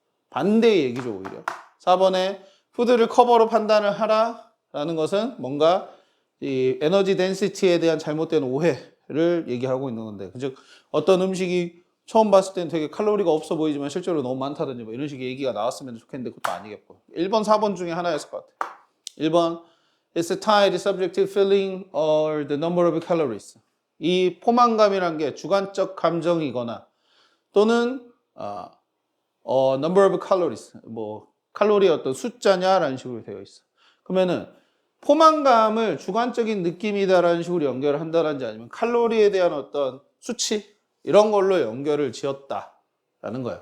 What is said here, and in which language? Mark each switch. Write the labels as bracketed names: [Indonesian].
[Korean] 반대의 얘기죠 오히려. 4번에 푸드를 커버로 판단을 하라라는 것은 뭔가 이 에너지 덴시티에 대한 잘못된 오해를 얘기하고 있는 건데 즉 어떤 음식이 처음 봤을 때는 되게 칼로리가 없어 보이지만 실제로 너무 많다든지 뭐 이런 식의 얘기가 나왔으면 좋겠는데 그것도 아니겠고 1번, 4번 중에 하나였을 것 같아요. [English] 1번 It's the tied subjective feeling or the number of calories. [Korean] 이 포만감이란 게 주관적 감정이거나 또는 [English] number of calories, [Korean] 뭐 칼로리의 어떤 숫자냐라는 식으로 되어 있어. 그러면은 포만감을 주관적인 느낌이다라는 식으로 연결을 한다든지 아니면 칼로리에 대한 어떤 수치 이런 걸로 연결을 지었다라는 거야.